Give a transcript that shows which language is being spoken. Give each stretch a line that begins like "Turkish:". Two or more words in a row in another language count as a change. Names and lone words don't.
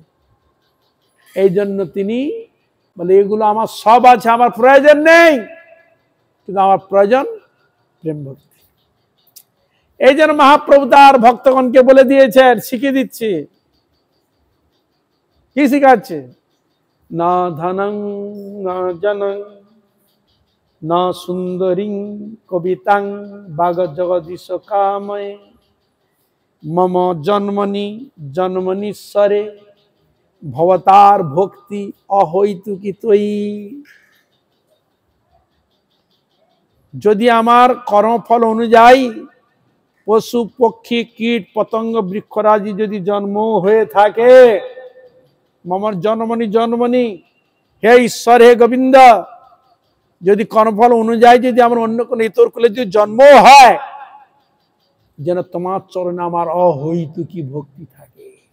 Bangla: এই জন্য তিনি বলে, এগুলো আমার সব আছে, আমার প্রয়োজন নেই, কিন্তু আমার প্রয়োজন প্রেম ভক্তি। এই জন্য মহাপ্রভু তার ভক্তগণকে বলে দিয়েছেন, শিখিয়ে দিচ্ছে। কি শিখাচ্ছে?
Sanskrit: না ধনং না জনং न सुंदरीं कवितां बाग जगदीश कामये मम जन्मनि जन्मनीश्वरे भवतार भक्ति अहैतुकी त्वयि।
Bangla: যদি আমার কর্মফল অনুযায়ী পশু পক্ষী কীট পতঙ্গ বৃক্ষরাজি যদি জন্ম হয়ে থাকে,
Sanskrit: মমর জন্মনি জন্মনি,
Bangla: হে ঈশ্বর হে গোবিন্দ, যদি কর্মফল অনুযায়ী যদি আমার অন্য কোনো ইতর কুলে যদি জন্ম হয়, যেন তোমার চরণে আমার অহৈতুকী ভক্তি থাকে।